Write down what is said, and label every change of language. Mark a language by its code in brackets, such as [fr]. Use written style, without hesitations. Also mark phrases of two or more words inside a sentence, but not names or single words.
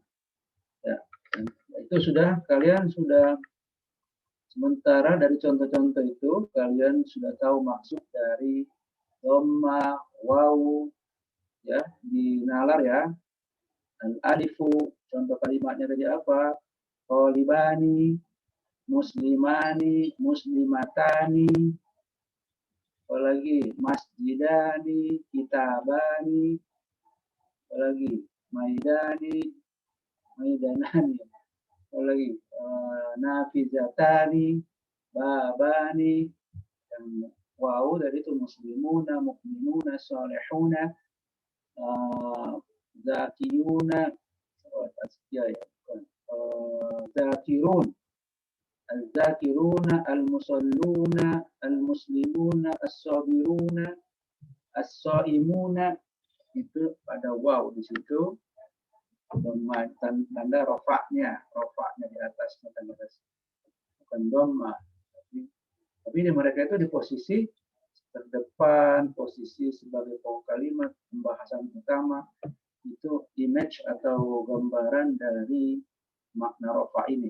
[id] Ya, itu sudah, kalian sudah, sementara dari contoh-contoh itu, kalian sudah tahu maksud dari dhamma, waw, ya, di nalar ya. Al-alifu, contoh kalimatnya tadi apa? [ar] قلبان، مسلمان، مسلمتان، apalagi مسجدان، كتابان، apalagi ميدان، ميدانان، apalagi نافذتان، بابان, [id] yang wow dari itu [ar] مسلمون، مؤمنون، صالحون, زكيون، ذاكرون، الذاكرون، المصلون، المسلمون, الصابرون، الصائمون, [id] itu pada wow di situ tanda rofaknya di atasnya tanda bukan dhamma, tapi mereka itu di posisi terdepan, posisi sebagai pokok kalimat, pembahasan utama, itu image atau gambaran dari makna rofa ini.